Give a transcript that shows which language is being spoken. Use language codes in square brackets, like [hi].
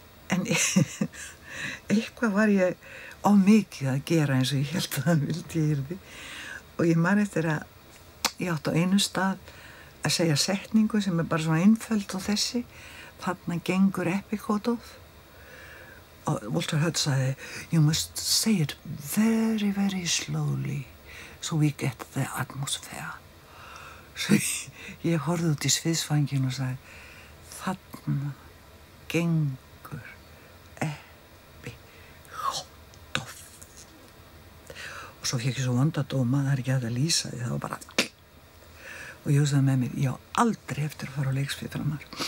[is] En eitthvað var ég á mikið að gera eins og ég held að hann vildi ég yrði. Og ég man eftir að ég átti á einu stað að segja setningu sem er bara svona einföld og þessi. Þarna gengur epikótóð. og Walter Hudd sagði, [en] you must say it very, very slowly so we get the atmosphere. [is] Svo ég horfði út í sviðsvængin og sagði, þarna gengur eppi hotdof. Og svo fékk ég svo vondadóma, það ekki hægt að lýsa því, það var bara og ég hugsaði með mér, ég á aldrei eftir að fara á leiksvið framar.